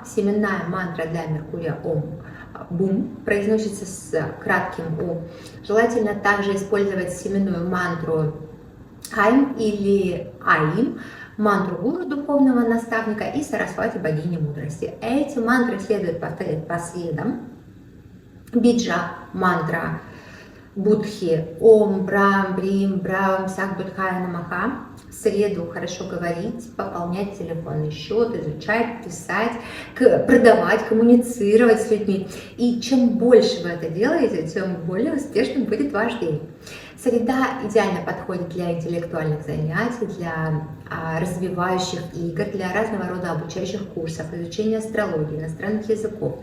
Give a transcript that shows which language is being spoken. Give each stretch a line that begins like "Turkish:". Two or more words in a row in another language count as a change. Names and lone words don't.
Russian: Семенная мантра для Меркурия
Sanskrit: ॐ बुम्,
Russian: произносится с кратким У. Желательно также использовать семенную мантру Айм или Аим, мантру гуру, духовного наставника, и Сарасвати, богини мудрости. Эти мантры следует повторять по следам.
Sanskrit: बीज मन्त्र बुधि ॐ ब्राम् ब्रीम् ब्राम् सः बुधाय नमः.
Russian: В среду хорошо говорить, пополнять телефонный счет, изучать, писать, продавать, коммуницировать с людьми. И чем больше вы это делаете, тем более успешным будет ваш день. Среда идеально подходит для интеллектуальных занятий, для развивающих игр, для разного рода обучающих курсов, изучения астрологии, иностранных языков.